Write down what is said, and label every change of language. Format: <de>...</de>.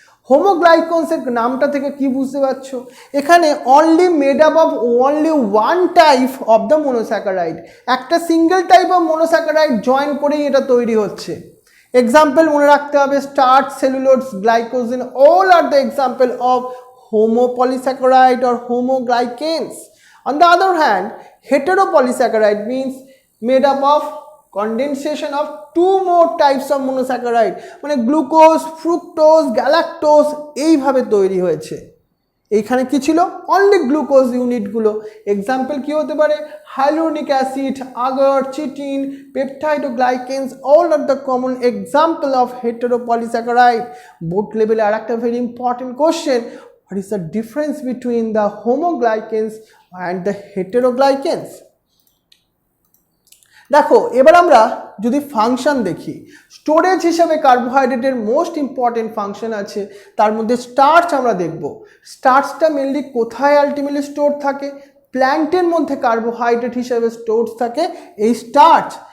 <bn>হোমোগ্লাইকেন্সের নামটা থেকে কি বুঝতে পারছো?</bn> <en>এখানে only made up of only one type of the monosaccharide,</en> <bn>একটা single type of monosaccharide join করেই এটা তৈরি হচ্ছে। এক্সাম্পল মনে রাখতে হবে, starch, cellulose, glycogen,</bn> <en>All are the example of homopolysaccharide or homoglycans. On the other hand, heteropolysaccharide means made up of condensation of two more types of monosaccharide,</en> <bn>মানে glucose, fructose, galactose এইভাবে তৈরি হয়েছে। এইখানে কি ছিল? Only glucose ইউনিটগুলো। এক্সাম্পল কি হতে পারে? Hyaluronic acid, agar, chitin, peptide O গ্লাইকেন্স, all are the common example of হেটেরোপলিস্যাকারাইড। Board লেভেলে আর একটা very important question,</bn> <en>what is the difference between the homoglycans and the heteroglycans?</en> <bn>দেখো এবার আমরা যদি ফাংশন দেখি, স্টোরেজ হিসেবে কার্বোহাইড্রেটের মোস্ট ইম্পর্টেন্ট ফাংশন আছে, তার মধ্যে স্টার্চ আমরা দেখব। স্টার্চটা মেনলি কোথায় আলটিমেটলি স্টোর থাকে? প্ল্যান্টের মধ্যে কার্বোহাইড্রেট হিসেবে স্টোর থাকে এই স্টার্চ।</bn>